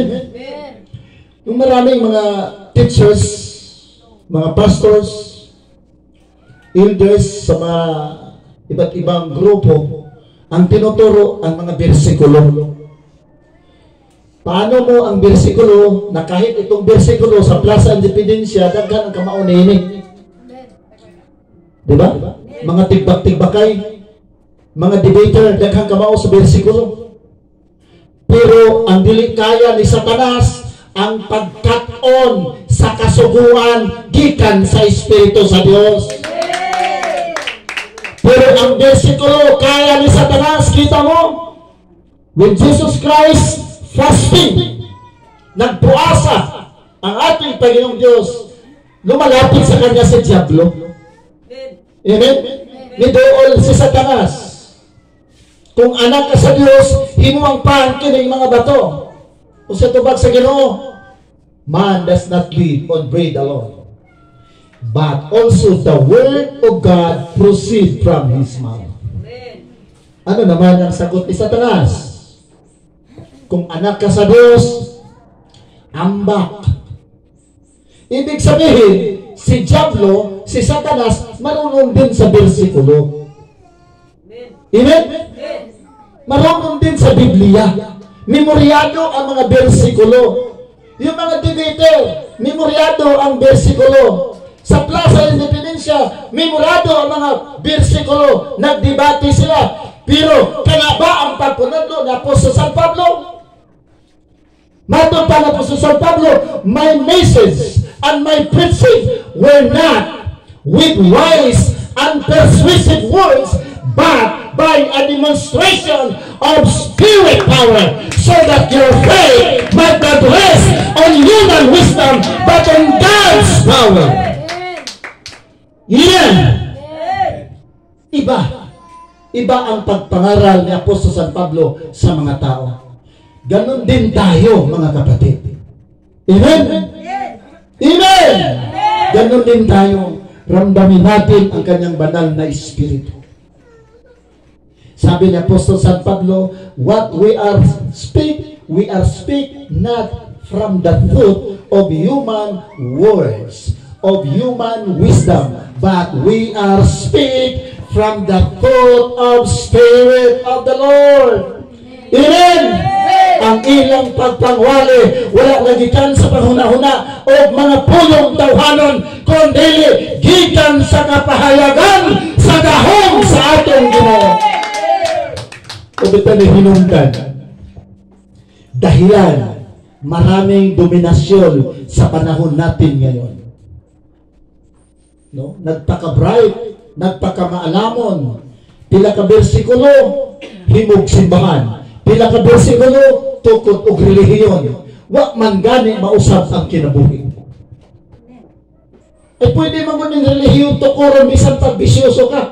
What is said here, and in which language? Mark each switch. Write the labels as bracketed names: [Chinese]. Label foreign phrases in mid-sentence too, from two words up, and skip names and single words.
[Filipino] Yung maraming mga teachers, mga pastors, elders sa mga iba't ibang grupo, ang tinuturo ang mga bersikulo. Paano mo ang bersikulo na kahit itong bersikulo sa Plaza Independencia, [Cebuano] daghan ang kamaunini? [Filipino] Diba? [Cebuano] Mga tigbak-tigbakay, mga debater, daghang kamao sa bersikulo. Pero ang dili kaya ni Satanas ang pagkat-on sa kasuguan gikan sa Espiritu sa Dios. Pero ang bersikulo kaya ni Satanas, kita mo, [English] when Jesus Christ fasting, [Filipino] nagpuasa ang ating Panginoong Diyos, lumalapit sa kanya si Diablo. Amen? [Cebuano] Nidool si Satanas. Kung anak ka sa Diyos, himuang pangkin ng mga bato. O sa tubag sa Ginoo, [English] man does not live on bread alone, but also the word of God proceed from his mouth. [Filipino] Ano naman ang sagot ni Satanas? [Cebuano] Kung anak ka sa Diyos, ambak. [Filipino] Ibig sabihin, si Diablo, si Satanas, marunong din sa bersikulo. Amen? Marunong din sa Biblia. Memoryado ang mga bersikulo. Yung mga debater, memoryado ang bersikulo. Sa Plaza Independencia, memorado ang mga bersikulo. Nagdebate sila. [Cebuano] Pero, kaya ba ang pagpunadlo na Apostol San Pablo? Matod pa na Apostol San Pablo, [English] my message and my preaching were not with wise and persuasive words, but by a demonstration of spirit power, so that your faith might not rest on human wisdom, but on God's power. [Filipino] Yan. Iba ang pagpangaral ni Apostol San Pablo sa mga tao. Ganon din tayo, mga kapatid. Amen? Amen! Ganon din tayo. Ramdamin natin ang kanyang banal na espiritu. Sabi ni Apostol San Pablo, [English] what we are speak not from the thought of human words, of human wisdom, but we are speak from the thought of Spirit of the Lord. Amen! [Cebuano] Ang ilang pagpangwali, wala nagikan sa panghuna-huna o mga pulong tawhanon, kundi gikan sa kapahayagan sa gahong sa atong Ginoo. Kubitan ni hinungdan. [Filipino] Dahilan, maraming dominasyon sa panahon natin ngayon. No? [Cebuano] Nagpaka-bright, nagpaka-maalamon. Pila ka bersikulo, himog simbahan. Pila ka bersikulo, tukod og relihiyon. Wa man gani mausap ang kinabuhi. Eh pwede mo ng relihiyon tukuron bisan pag bisyoso ka.